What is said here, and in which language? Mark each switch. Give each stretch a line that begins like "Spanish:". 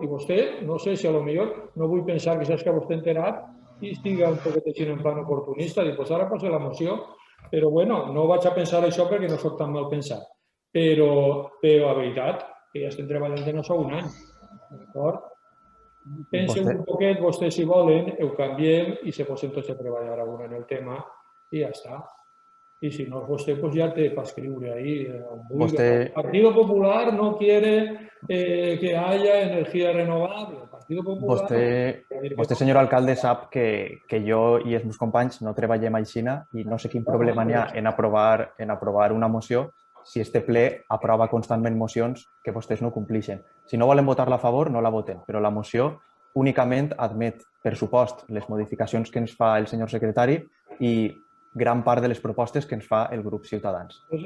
Catalan: I vostè, no sé si a lo millor, no vull pensar que saps que vostè enterat i estiga un poquet així en plan oportunista, dic, pues ara posa la moció, però bueno, no vaig a pensar això perquè no soc tan mal pensat. Però a veritat, que ja estem treballant en això un any, d'acord? Pensen un poquet, vostès si volen, ho canviem i se posen tots a treballar alguna en el tema i ja està.
Spanish: Y si no, vostè pues ya te va a escribir ahí. El Partido Popular no quiere que haya energía renovable. El Partido Popular...
Catalan: Vostè, senyor alcalde, sap que jo i els meus companys no treballem així i no sé quin problema n'hi ha en aprovar una moció si este ple aprova constantment mocions que vostès no complixen. Si no volen votar-la a favor, no la voten, però la moció únicament admet, per supost, les modificacions que ens fa el senyor secretari i gran part de les propostes que ens fa el grup Ciutadans.